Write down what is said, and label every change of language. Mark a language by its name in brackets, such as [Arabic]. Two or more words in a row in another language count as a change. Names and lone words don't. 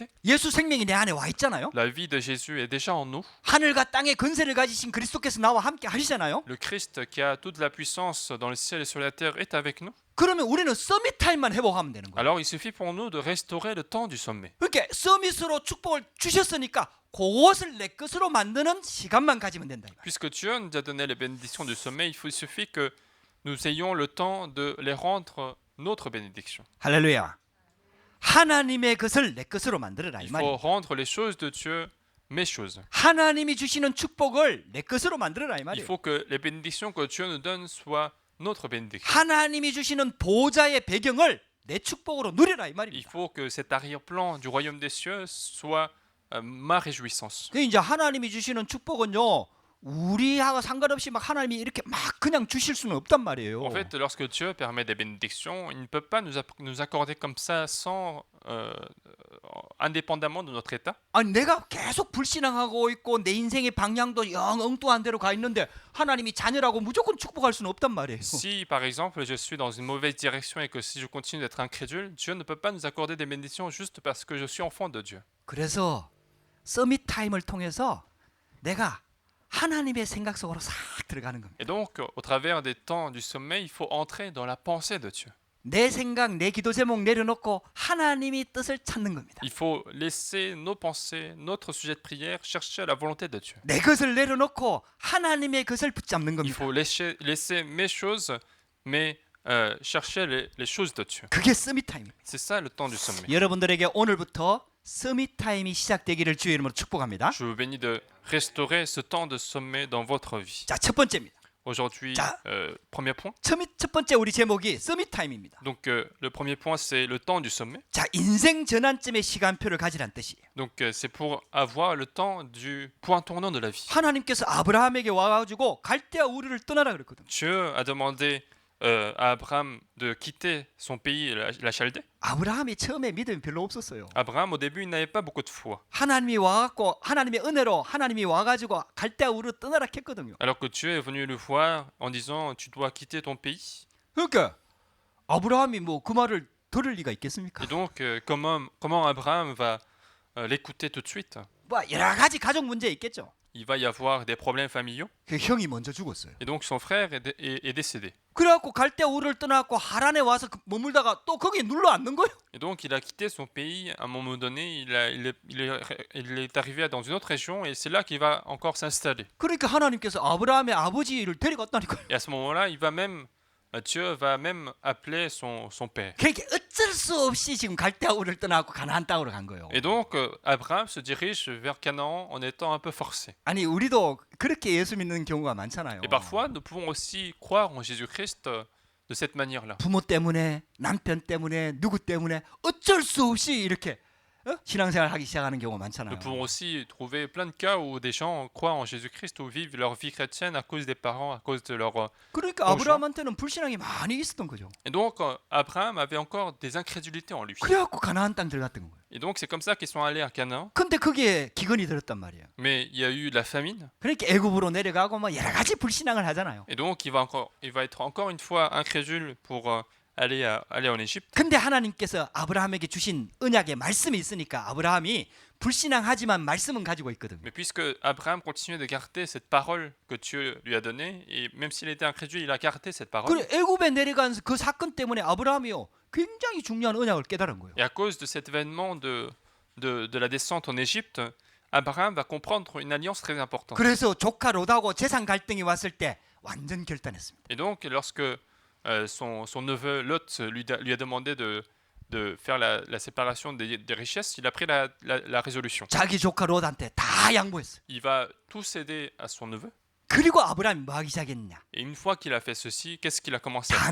[Korean] 예수 생명이 내 안에 와 있잖아요. [French] La vie de Jésus est déjà en nous. [Korean] 하늘과 땅의 권세를 가지신 그리스도께서 나와 함께 하시잖아요. [French] Le Christ qui a toute la puissance dans le ciel et sur la terre est avec nous. [Korean] 그러면 우리는 서밋 타임만 회복하면 되는 거예요. [French] Alors, il suffit pour nous de restaurer le temps du sommet. [Korean] 그러니까 서밋으로 축복을 주셨으니까 그것을 내 것으로 만드는 시간만 가지면 된다. [French] Puisque Dieu nous a donné les bénédictions du sommet, il suffit que nous ayons le temps de les rendre notre bénédiction. [Korean] 할렐루야. 하나님의 것을 내 것으로 만들어라 이 [French] Il [Korean] 말이에요. [French] faut rendre les choses de Dieu mes choses. [Korean] 하나님이 주시는 축복을 내 것으로 만들어라 이 [French] Il [Korean] 말이에요. [French] faut que les bénédictions que Dieu nous donne soient notre bénédiction. [Korean] 하나님이 주시는 보좌의 배경을 내 축복으로 누려라 이 [French] Il [Korean] 말입니다. [French] faut que cet arrière-plan du royaume des cieux soit ma réjouissance. [Korean] 그 이제 하나님이 주시는 축복은요. 우리하고 상관없이 막 하나님이 이렇게 막 그냥 주실 수는 없단 말이에요. [French] En fait, lorsque Dieu permet des bénédictions, il ne peut pas nous accorder comme ça sans indépendamment de notre état. [Korean] 아니 내가 계속 불신앙하고 있고 내 인생의 방향도 영 엉뚱한 대로 가 있는데 하나님이 자녀라고 무조건 축복할 수는 없단 말이에요. [French] Si par exemple je suis dans une mauvaise direction et que si je continue d'être incrédule, Dieu ne peut pas nous accorder des bénédictions juste parce que je suis enfant de Dieu. [Korean] 그래서 서밋 타임을 통해서 내가 하나님의 생각 속으로 싹 들어가는 겁니다. [French] Et donc, au travers des temps du sommet, il faut entrer dans la pensée de Dieu. [Korean] 내 생각, 내 기도 제목 내려놓고 하나님이 뜻을 찾는 겁니다. [French] Il faut laisser nos pensées, notre sujet de prière, chercher la volonté de Dieu. [Korean] 내 것을 내려놓고 하나님의 것을 붙잡는 [French] Il [Korean] 겁니다. [French] faut laisser mes choses, mais chercher les choses de Dieu. [Korean] 그게 서밋 타임입니다. [French] C'est ça le temps du sommet. [Korean] 여러분들에게 오늘부터 서밋 타임이 시작되기를 주의 이름으로 축복합니다. [French] Je vous bénis de restaurer ce temps de sommet dans votre vie. [Korean] 자, 첫 번째입니다. [French] Aujourd'hui, [Korean] 자. [French] premier point. [Korean] 첫 번째 우리 제목이 서밋 타임입니다. [French] Donc, le premier point, c'est le temps du sommet. [Korean] 자, 인생 전환점의 시간표를 가지란 뜻이에요. [French] Donc, c'est pour avoir le temps du point tournant de la vie. [Korean] 하나님께서 아브라함에게 와가지고 갈대아 우르를 떠나라 그랬거든요. [French] Dieu a demandé à Abraham de quitter son pays, la Chaldée. [Korean] 아브라함이 처음에 믿음이 별로 없었어요. [French] Abraham, au début, il n'avait pas beaucoup de foi. [Korean] 하나님이 와갖고 하나님의 은혜로 하나님이 와가지고 갈대아 우르 떠나라 했거든요. [French] Alors que Dieu est venu le voir en disant tu dois quitter ton pays. [Korean] 그러니까 아브라함이 뭐 그 말을 들을 리가 있겠습니까? [French] Et donc, comment Abraham va l'écouter tout de suite? [Korean] 뭐 여러 가지 가족 문제 있겠죠. [French] Il va y avoir des problèmes familiaux. [Korean] 그 형이 먼저 죽었어요. [French] Et donc, son frère est décédé. [Korean] 그래갖고 갈대아 우르를 떠나갖고 하란에 와서 머물다가 또 거기에 눌러 앉는 거예요. [French] Et donc, il a quitté son pays. À un moment donné, il est arrivé dans une autre région et c'est là qu'il va encore s'installer. [Korean] 그러니까 하나님께서 아브라함의 아버지를 데려갔다니까요. [French] Et à ce moment-là, Dieu va même appeler son père. [Korean] 그러니까 어쩔 수 없이 지금 갈대아 우르를 떠나갖고 가나안 땅으로 간 거예요. [French] Et donc, Abraham se dirige vers Canaan en étant un peu forcé. [Korean] 아니 우리도 그렇게 예수 믿는 경우가 많잖아요. [French] Et parfois, nous pouvons aussi croire en Jésus-Christ de cette manière-là. [Korean] 부모 때문에 남편 때문에 누구 때문에 어쩔 수 없이 이렇게 신앙생활 하기 시작하는 경우가 많잖아요. [French] Nous pouvons aussi trouver plein de cas où des gens croient en Jésus-Christ ou vivent leur vie chrétienne à cause des parents, à cause de leur... [Korean] 그러니까 아브라함한테는 불신앙이 많이 있었던 거죠. [French] Et donc, Abraham avait encore des incrédulités en lui. [Korean] 그래갖고 가나안 땅 들어갔던 거예요. [French] Et donc, c'est comme ça qu'ils sont allés à Canaan. [Korean] 근데 거기에 기근이 들었단 말이에요. [French] Mais il y a eu de la famine. [Korean] 그러니까 애굽으로 내려가고 뭐 여러 가지 불신앙을 하잖아요. [French] Et donc, il va être encore une fois incrédule pour aller en Égypte. [Korean] 근데 하나님께서 아브라함에게 주신 언약의 말씀이 있으니까 아브라함이 불신앙하지만 말씀은 가지고 있거든요. [French] Mais puisque Abraham continuait de garder cette parole que Dieu lui a donnée, et même s'il était incrédule, il a gardé cette parole. [Korean] 그래 애굽에 내려간 그 사건 때문에 아브라함이요 굉장히 중요한 언약을 깨달은 거예요. [French] Et à cause de cet événement de la descente en Égypte, Abraham va comprendre une alliance très importante. [Korean] 그래서 조카 롯하고 재산 갈등이 왔을 때 완전 결단했습니다. [French] Et donc, lorsque son neveu Lot lui a demandé de faire la séparation des richesses, il a pris la résolution. [Korean] 자기 조카 롯한테 다 양보했어요. [French] Il va tout céder à son neveu. [Korean] 그리고 아브라함이 뭐 하기 시작했냐? [French] Et une fois qu'il a fait ceci, qu'est-ce qu'il a commencé à